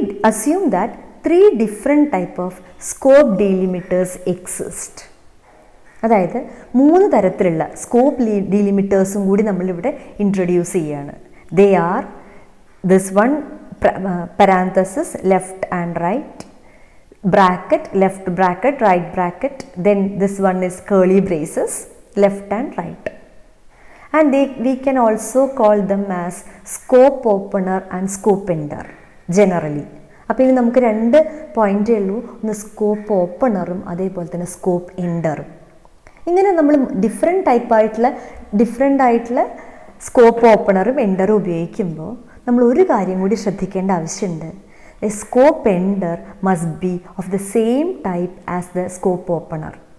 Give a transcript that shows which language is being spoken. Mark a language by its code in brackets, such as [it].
[en] Assume that 3 different type of scope delimiters exist. [ml] അതായത് 3 തരത്തിലുള്ള scope ഡീലിമിറ്റേഴ്സും കൂടി നമ്മളിവിടെ ഇൻട്രൊഡ്യൂസ് ചെയ്യുകയാണ്. [en] They are this one parenthesis left and right, bracket left bracket right bracket, then this one is curly braces left and right. And we can also call them as scope opener and scope ender generally. [ml] അപ്പോൾ ഇനി നമുക്ക് 2 പോയിന്റേ ഉള്ളൂ, ഒന്ന് scope ഓപ്പണറും അതേപോലെ തന്നെ scope എൻഡറും. ഇങ്ങനെ നമ്മൾ different ആയിട്ടുള്ള സ്കോപ്പ് ഓപ്പണറും എൻഡറും ഉപയോഗിക്കുമ്പോൾ നമ്മൾ ഒരു കാര്യം കൂടി ശ്രദ്ധിക്കേണ്ട ആവശ്യമുണ്ട്. [en] A scope ender must be of the same type as the scope opener.